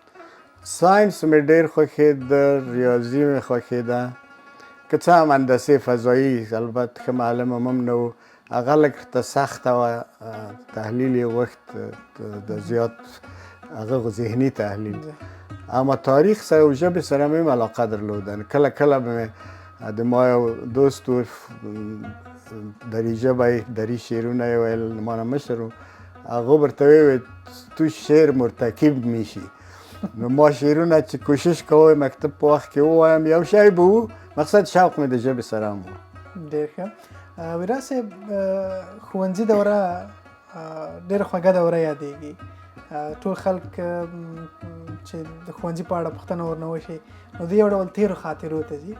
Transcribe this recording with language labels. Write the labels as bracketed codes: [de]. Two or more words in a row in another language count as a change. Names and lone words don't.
[ps] ساینس مې ډېر خوښېده، ریاضي مې خوښېده، که څه هم هندسې فضایي البته ښه معلم هم نه و، هغه لږ ته سخته وه، تحلیل یې غوښت د زیات هغه ذهني تحلیل. اما تاریخ سره او ژبې سره مې علاقه درلوده. کله کله به مې د ما یو دوست و، دری ژبه یې، دری شعرونه یې ویل، ما نه مشر و، هغه ورته ویل [fa] تو شعر مرتکب میشی. [ps] نو ما شعرونه چې کوشش کوی مکتب په وخت کې ووایم، یو شی به و، مقصد شوق مې د ژبې سره هم و. ډېر ښه. ویرا صاحب، ښوونځي دوره ډېره خوږه دوره یادېږي. ټول خلک چې د ښوونځي په اړه پوښتنه ورنه وشي، نو د یو ډول تېرو خاطرو ته ځي.